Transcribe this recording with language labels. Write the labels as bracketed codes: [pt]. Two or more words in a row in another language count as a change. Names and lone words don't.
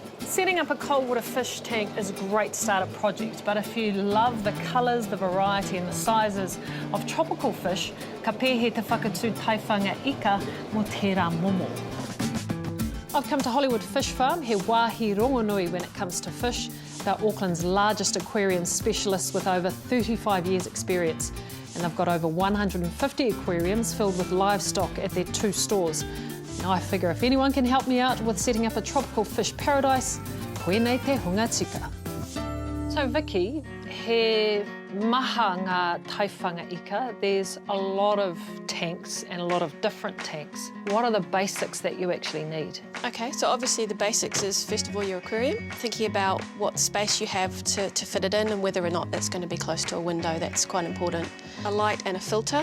[en] Setting up a cold water fish tank is a great startup project, but if you love the colours, the variety and the sizes of tropical fish, [mi] ka pēhe te whakatū taiwhanga ika mo tērā momo. [en] I've come to Hollywood Fish Farm, [mi] he wāhi rongonui [en] when it comes to fish. They're Auckland's largest aquarium specialists with over 35 years experience. And they've got over 150 aquariums filled with livestock at their 2 stores. Now I figure if anyone can help me out with setting up a tropical fish paradise, [mi] koenei te hunga tika. So Vicky, he maha ngā taiwhanga ika, [en] there's a lot of tanks and a lot of different tanks. What are the basics that you actually need? Okay, so obviously the basics is first of all your aquarium, thinking about what space you have to fit it in and whether or not it's going to be close to a window. That's quite important. A light and a filter.